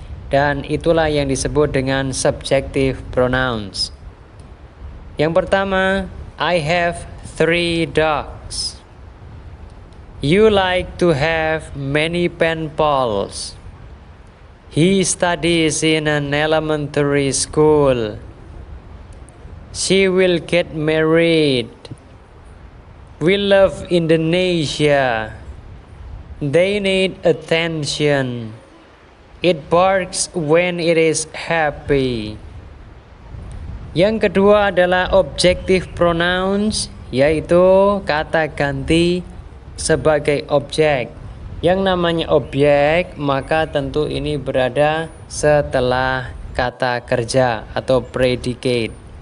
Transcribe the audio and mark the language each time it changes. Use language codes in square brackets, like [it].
[id] Dan itulah yang disebut dengan subjective pronouns. Yang pertama, [en] I have 3 dogs. You like to have many pen pals. He studies in an elementary school. She will get married. We love Indonesia. They need attention. It barks when it is happy. [id] Yang kedua adalah objective pronouns, yaitu kata ganti sebagai objek. Yang namanya objek maka tentu ini berada setelah kata kerja atau predicate.